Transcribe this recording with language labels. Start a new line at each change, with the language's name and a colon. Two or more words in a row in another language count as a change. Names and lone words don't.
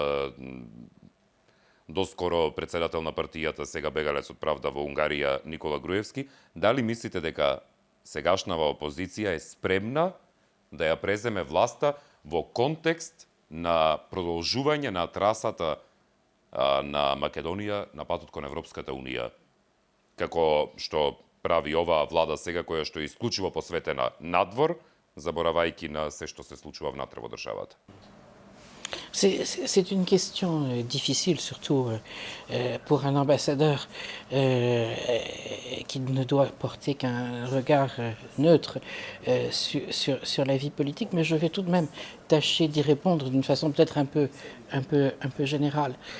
Macedonian: доскоро председател на партијата, сега бегалец од правда во Унгарија, Никола Груевски, дали мислите дека сегашнава опозиција е спремна да ја преземе власта во контекст на продолжување на трасата на Македонија на патот кон Европската Унија, како што прави оваа влада сега, која што е исклучиво посветена надвор, заборавајќи на се што се случува внатре во државата?
French: C'est une question difficile, surtout pour un ambassadeur qui ne doit porter qu'un regard neutre sur la vie politique, mais je vais tout de même tâcher d'y répondre d'une façon peut-être un peu générale.